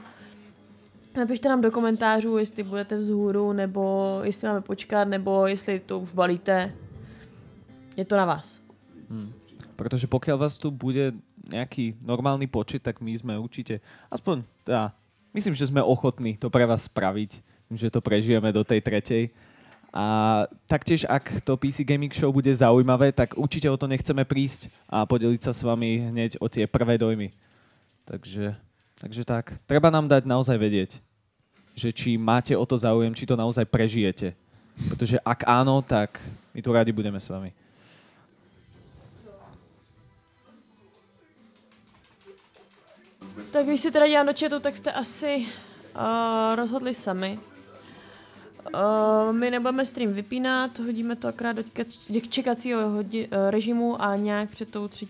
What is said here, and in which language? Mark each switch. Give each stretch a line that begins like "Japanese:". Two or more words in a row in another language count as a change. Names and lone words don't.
Czech: Napište nám do komentářů, jestli budete vzhůru, nebo jestli máme počkat, nebo jestli to už balíte. Je to na vás.
Slovak: Protože pokiaľ vás tu bude nejaký normálny počet, tak my sme určite, aspoň teda, myslím, že sme ochotní to pre vás spraviť, že to prežijeme do tej 3. A taktiež, ak to PC Gaming Show bude zaujímavé, tak určite o to nechceme prísť a podeliť sa s vami hneď o tie prvé dojmy. Takže tak. Treba nám dať naozaj vedieť, že či máte o to záujem, či to naozaj prežijete.
Czech: Protože ak áno, tak my tu rádi budeme s vami. Tak když si teda dívám do chatu, tak jste asi rozhodli sami. My nebudeme stream vypínat, hodíme to akorát do čekacího režimu a nějak před tou 3.